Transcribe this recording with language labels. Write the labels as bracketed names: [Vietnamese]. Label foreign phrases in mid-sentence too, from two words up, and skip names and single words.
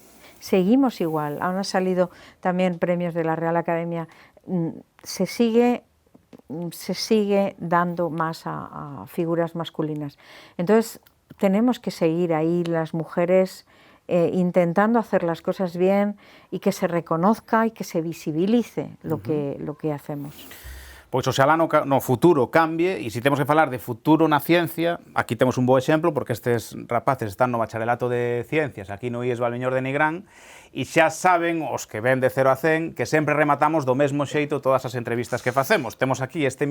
[Spanish] Seguimos igual, han salido también premios de la Real Academia, se sigue dando más a figuras masculinas. Entonces tenemos que seguir ahí las mujeres intentando hacer las cosas bien y que se reconozca y que se visibilice lo que hacemos. [Galician] Pois oxalá no futuro cambie, e se temos que falar de futuro na ciencia, aquí temos un bo exemplo, porque estes rapaces están no bacharelato de ciencias, aquí no IES Valmiñor de Nigrán, e xa saben, os que ven de 0 a 100, que sempre rematamos do mesmo xeito todas as entrevistas que facemos.